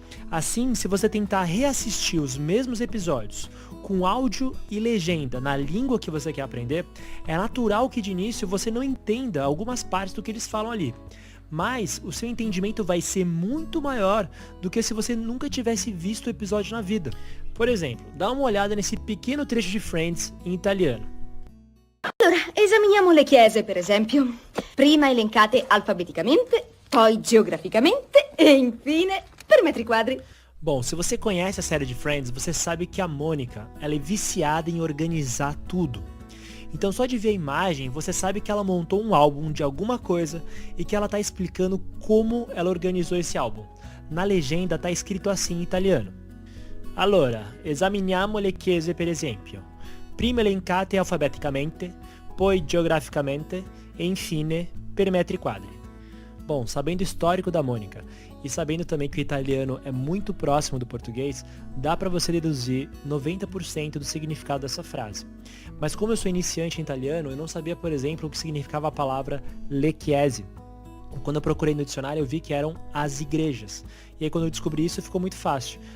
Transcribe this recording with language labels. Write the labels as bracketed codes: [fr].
[pt] Assim, se você tentar reassistir os mesmos episódios com áudio e legenda na língua que você quer aprender, é natural que de início você não entenda algumas partes do que eles falam ali. Mas o seu entendimento vai ser muito maior do que se você nunca tivesse visto o episódio na vida. Por exemplo, dá uma olhada nesse pequeno trecho de Friends em italiano. [it] Allora, esaminiamo le chiese, per esempio. Prima elencate alfabeticamente, poi geograficamente e infine per metri quadri. [pt] Bom, se você conhece a série de Friends, você sabe que a Mônica, ela é viciada em organizar tudo. Então só de ver a imagem, você sabe que ela montou um álbum de alguma coisa e que ela está explicando como ela organizou esse álbum. Na legenda está escrito assim em italiano. [it] Allora, esaminiamo le chiese per esempio. Prima elencate alfabeticamente, poi geograficamente e infine per metri quadri. [pt] Bom, sabendo o histórico da Mônica e sabendo também que o italiano é muito próximo do português, dá para você deduzir 90% do significado dessa frase. Mas como eu sou iniciante em italiano, eu não sabia, por exemplo, o que significava a palavra [it] le chiese. [pt] Quando eu procurei no dicionário, eu vi que eram as igrejas. E aí quando eu descobri isso, ficou muito fácil.